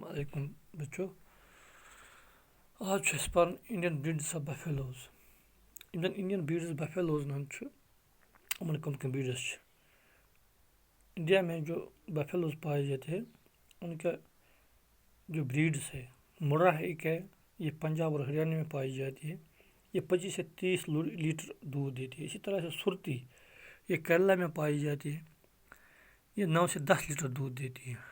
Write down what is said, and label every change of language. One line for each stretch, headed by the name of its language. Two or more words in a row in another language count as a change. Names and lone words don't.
Kashmiri: علیکم بچو آج چھُ اَسہِ پَرُن اِنڈین بریٖڈس آف بفیلوز یِم زَن اِنڈین بریٖڈس بفیلوز ہن چھُ یِمن کم کم بریٖڈس چھِ
Hindi: इंडिया में जो बफेलोज पाए जाते हैं उनका जो ब्रीड्स है मुर्रा एक है ये पंजाब और हरियाणा में पाई जाती है ये 25 से 30 लीटर दूध देती है। इसी तरह से सुरती ये केरला में पाई जाती है ये 9 से 10 लीटर दूध देती है।